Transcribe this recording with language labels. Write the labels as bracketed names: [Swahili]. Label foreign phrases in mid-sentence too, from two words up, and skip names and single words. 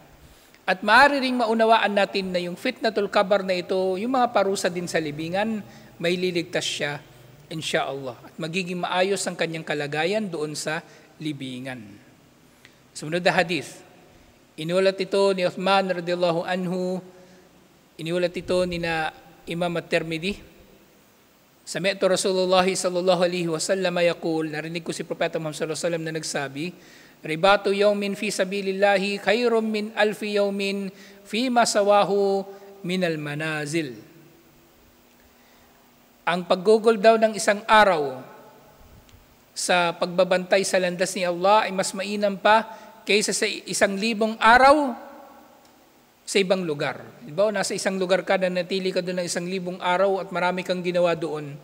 [Filipino] At maaari ring maunawaan natin na yung [Arabic] فتنة القبر [Filipino] na ito, yung mga parusa din sa libingan, may liligtas siya, insyaallah. At magiging maayos ang kanyang kalagayan doon sa libingan. Sumunod na hadith. Inulat ito ni Uthman [Arabic] رضي الله عنه, [Filipino] inulat ito ni na Imam at-Tirmidhi. [Arabic] سمعت رسول الله صلى الله عليه وسلم يقول, [Filipino] narinig ko si Propeta Muhammad [Arabic] صلى الله عليه وسلم [Filipino] na nagsabi, [Arabic] رباط يوم في سبيل الله خير من ألف يوم فيما سواه من المنازل. [Filipino] Ang paggugol daw ng isang araw sa pagbabantay sa landas ni Allah ay mas mainam pa kaysa sa 1,000 araw sa ibang lugar. Diba, nasa isang lugar ka na natili ka doon ng 1,000 araw at marami kang ginawa doon.